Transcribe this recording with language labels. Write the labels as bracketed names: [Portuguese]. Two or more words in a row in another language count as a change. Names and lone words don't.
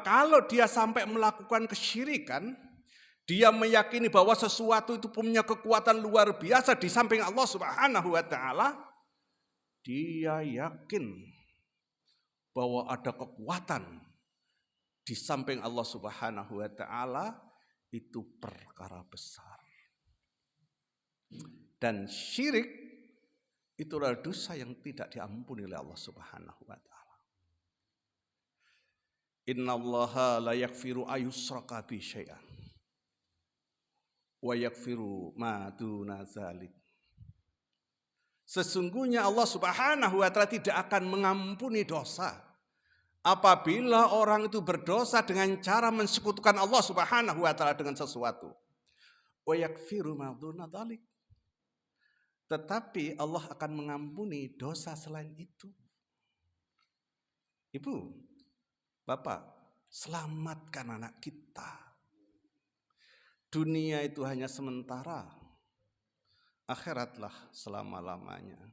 [Indonesian] Kalau dia sampai melakukan kesyirikan, dia meyakini bahwa sesuatu itu punya kekuatan luar biasa di samping Allah [Arabic] سبحانه وتعالى, [Indonesian] dia yakin bahwa ada kekuatan di samping Allah [Arabic] سبحانه وتعالى, [Indonesian] itu perkara besar. Dan syirik itulah dosa yang tidak diampuni oleh Allah [Arabic] سبحانه وتعالى. إن الله لا يغفر أن يشرك به شيئا ويغفر ما دون ذلك. [Indonesian] Sesungguhnya Allah [Arabic] سبحانه وتعالى [Indonesian] tidak akan mengampuni dosa apabila orang itu berdosa dengan cara mensekutukan Allah [Arabic] سبحانه وتعالى [Indonesian] dengan sesuatu. [Arabic] ويغفر ما دون ذلك. [Indonesian] Tetapi Allah akan mengampuni dosa selain itu. Ibu, Bapak, selamatkan anak kita. Dunia itu hanya sementara. Akhiratlah selama-lamanya.